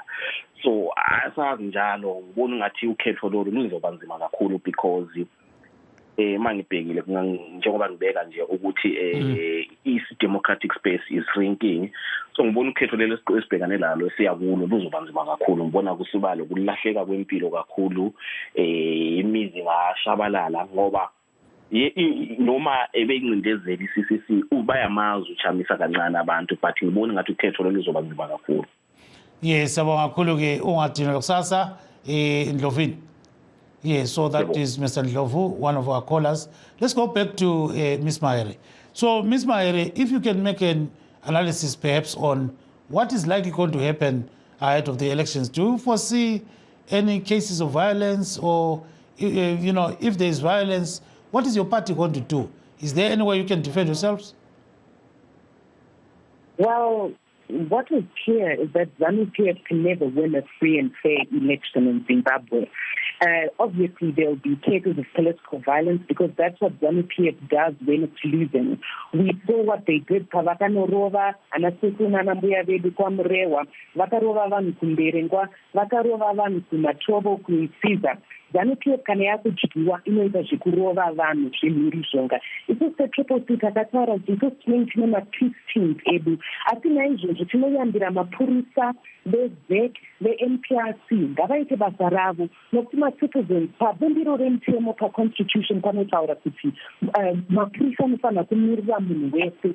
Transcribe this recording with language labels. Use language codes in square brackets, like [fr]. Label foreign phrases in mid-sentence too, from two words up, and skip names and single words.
[nd] So asazi njalo ngibona ngathi ukhetho lolu luzoba nzima kakhulu because mangibhekile njengoba ngibeka nje ukuthi [en] democratic space is shrinking. [nd] So ngibona ukhetho lelo esibhekane lalo siyakulo luzoba nzima kakhulu. Ngibona kusibalo kulahleka kwempilo kakhulu, imizi ngashabalala ngoba noma ebeyincindezela i-CCC bayamazi uchamisa kancane abantu but ngibona ngathi ukhetho lelo luzoba nzima kakhulu. Yes, sabonga kakhulu ke ungadinwa kusasa Ndlovini. [en] Yes, so that is Mr. Ndlovu, one of our callers. Let's go back to Ms. Mahere. So, Ms. Mahere, if you can make an analysis perhaps on what is likely going to happen ahead of the elections. Do you foresee any cases of violence or, if there is violence, what is your party going to do? Is there any way you can defend yourselves? Well, what is clear is that ZANU-PF can never win a free and fair election in Zimbabwe. Obviously, there will be cases of political violence because that's what ZANU-PF does when it's losing. We saw what they did. [sn] Vakanorova, Anasekuna Nambuya Vedu Kwamrewa, Vakarova Van Kumberengwa, Vakarova Van Kumatobo Kuisiza. ZANU-PF kana yakuchikiwa inoita zvekurova vanhu zvemhirizhonga. Isu setriple C takataura kuti isu tine ma-peace teams edu asi naizvozvo tinoyambira mapurisa veZEC veNPRC ngavaite basa ravo nokuti macitizens pabumbiro remutemo paconstitution panotaura kuti mapurisa anofanira kumirira munhu wese.